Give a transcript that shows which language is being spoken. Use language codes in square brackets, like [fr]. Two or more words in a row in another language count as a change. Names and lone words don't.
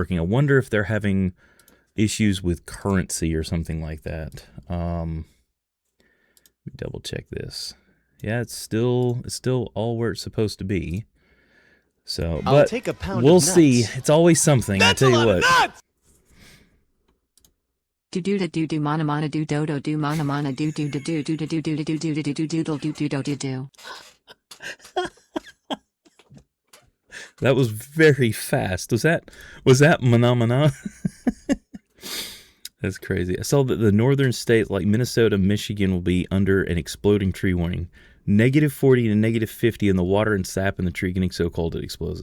[en] I wonder if they're having issues with currency or something like that. Let me double check this. Yeah, it's still all where it's supposed to be. So, I'll but take a pound we'll of nuts. see. It's always something. That's I tell a you lot what. of nuts! Do do da do do mana mana do do do do mana mana do do da do do da do do da do do da do do doodle do do do do do. That was very fast. Was that Mana? That's crazy. I saw that the northern states like Minnesota, Michigan will be under an exploding tree warning. -40 to -50 and the water and sap in the tree getting so cold it explodes.